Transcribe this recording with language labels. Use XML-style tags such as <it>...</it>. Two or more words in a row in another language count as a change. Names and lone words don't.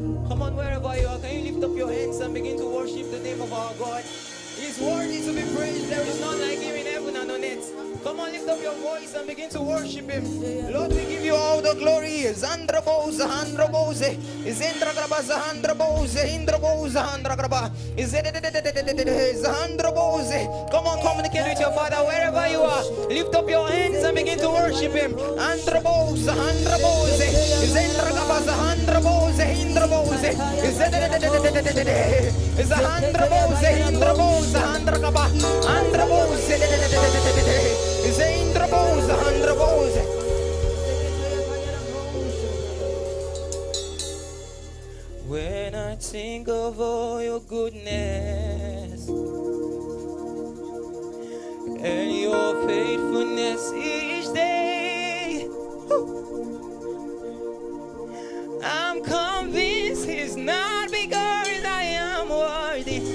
<en>Come on, wherever you are, can you lift up your hands and begin to worship the name of our God? He's worthy to be praised. There is none like him in heaven and on earth. Come on, lift up your voice and begin to worship him. Lord, we give you all the glory. Zandra Boza, Handra Boze, Izendra Graba, Zahandra Boze, Indra Boza, Handra Graba, Zahandra Boze. Come on, communicate with your Father wherever you are. Lift up your hands and begin to worship him. Andra Boza, Handra Boze, Izendra Graba, Zahandra Boze, Indra Boze, Zahandra Boze, Indra Boze, Handra Graba, Andra Boze, Indra Boze, Handra Boze. When I think of all your goodness and your faithfulness each day, I'm convinced it's not because I am worthy.</en>